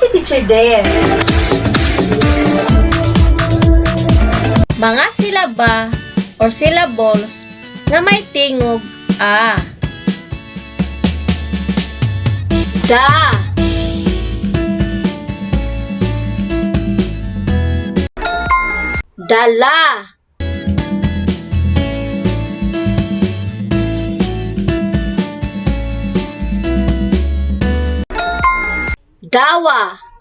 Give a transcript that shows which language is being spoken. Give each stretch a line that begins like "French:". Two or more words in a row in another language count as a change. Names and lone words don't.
English: answer there.
Cebuano: Mga silaba or syllables na may tingog a. Da, dala, dawa,